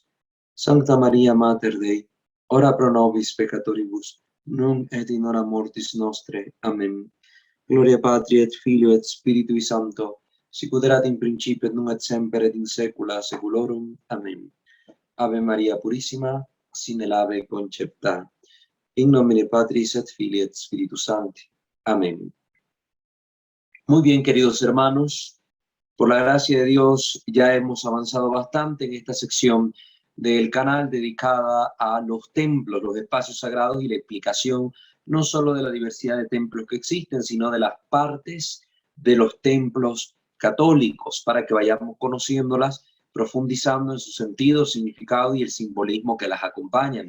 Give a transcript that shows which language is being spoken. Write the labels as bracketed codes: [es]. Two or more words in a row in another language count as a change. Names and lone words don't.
[la] Sancta Maria Mater Dei, ora pro nobis peccatoribus, nunc et in hora mortis nostre. Amen. Gloria Patri et Filio et Spiritui Sancto, sicut erat in principio et nunc et semper et in saecula saeculorum. Amen. Ave Maria Purissima, [es] sin el ave concepta. [la] In nomine Patris et Filii et Spiritus Sancti. [es] Amén. Muy bien, queridos hermanos, por la gracia de Dios ya hemos avanzado bastante en esta sección del canal dedicada a los templos, los espacios sagrados y la explicación no solo de la diversidad de templos que existen, sino de las partes de los templos católicos, para que vayamos conociéndolas, profundizando en su sentido, significado y el simbolismo que las acompañan.